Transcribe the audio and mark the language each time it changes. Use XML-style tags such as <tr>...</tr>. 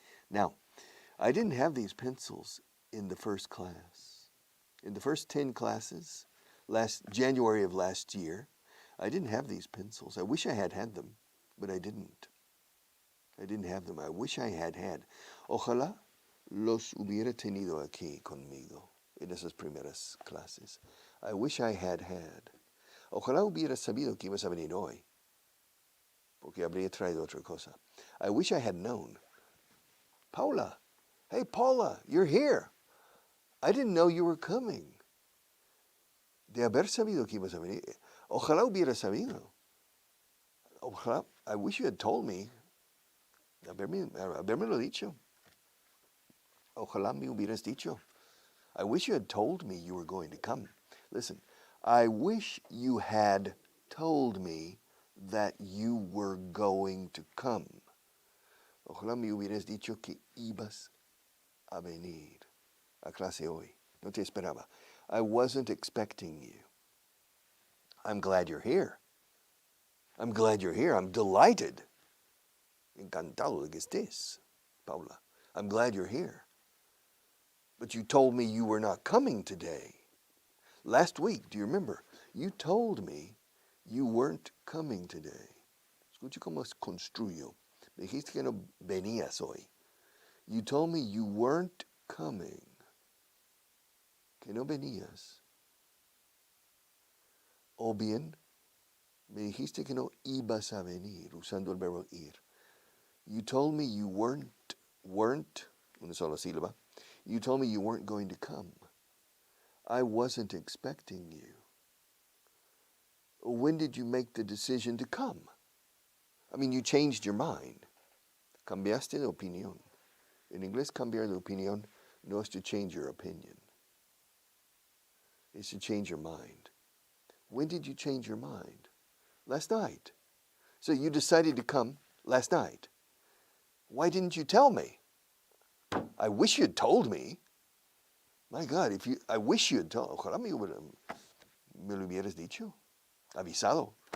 <en>Now, I didn't have these pencils in the first class. In the first 10 classes, January of last year, I didn't have these pencils. I wish I had had them, but I didn't. I didn't have them. I wish I had had.</en> <es>Ojalá los hubiera tenido aquí conmigo en esas primeras clases.</es> <en>I wish I had had.</en> <es>Ojalá hubiera sabido que ibas a venir hoy, porque habría traído otra cosa.</es> <en>I wish I had known. Paula, hey Paula, you're here. I didn't know you were coming.</en> <es>De haber sabido que ibas a venir. Ojalá hubiera sabido. Ojalá,</es> <en>I wish you had told me.</en> <es>Habérmelo dicho. Ojalá me hubieras dicho.</es> <en>I wish you had told me you were going to come. Listen, I wish you had told me that you were going to come.</en> <es>Ojalá me hubieras dicho que ibas a venir a clase hoy. No te esperaba.</es> <en>I wasn't expecting you. I'm glad you're here. I'm glad you're here. I'm delighted.</en> <es>Encantado de que estés, Paula.</es> <en>I'm glad you're here. But you told me you were not coming today. Last week, do you remember? You told me you weren't coming today.</en> <es>Escucha cómo construyo. Me dijiste que no venías hoy.</es> <en>You told me you weren't coming.</en> <es>Que no venías. O bien, me dijiste que no ibas a venir, usando el verbo ir.</es> <en>You told me you weren't,</en> <es>una sola sílaba.</es> <en>You told me you weren't going to come. I wasn't expecting you. When did you make the decision to come? I mean, you changed your mind.</en> <es>Cambiaste de opinión. En inglés, cambiar de opinión no es</es> <en>to change your opinion. It's to change your mind. When did you change your mind? Last night. So you decided to come last night. Why didn't you tell me? I wish you'd told me. My God, I wish you had told.</en> <es>Ojalá me lo hubieras dicho. Avisado.</es>